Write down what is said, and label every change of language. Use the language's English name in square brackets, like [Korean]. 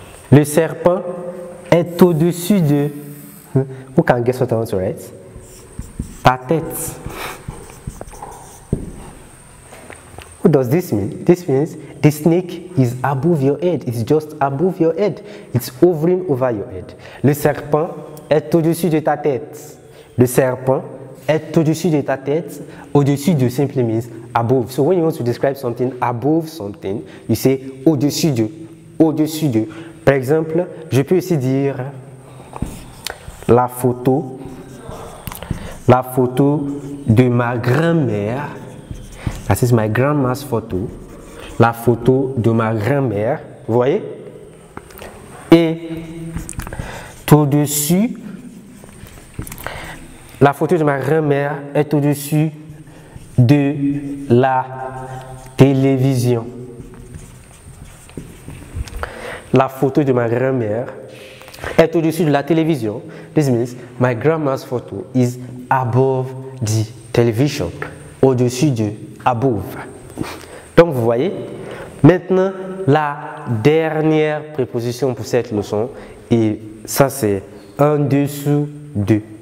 [French] Le serpent est au-dessus de. [English] Who can guess what I want to write? [French] Ta tête. [English] What does this mean? This means the snake is above your head. It's just above your head. It's hovering over your head. [French] Le serpent est au-dessus de ta tête. Le serpent est au-dessus de ta tête. [English] Au-dessus de simply means above. So when you want to describe something above something, you say au-dessus de. Au-dessus de. [French] Par exemple, je peux aussi dire la photo de ma grand-mère. [English] That is my grandma's photo. [French] La photo de ma grand-mère. Vous voyez? Et au-dessus, la photo de ma grand-mère est au-dessus de la télévision. La photo de ma grand-mère est au-dessus de la télévision. [English] This means my grandma's photo is above the television. [French] Au-dessus de above. Donc vous voyez, maintenant la dernière préposition pour cette leçon, et ça c'est en dessous de.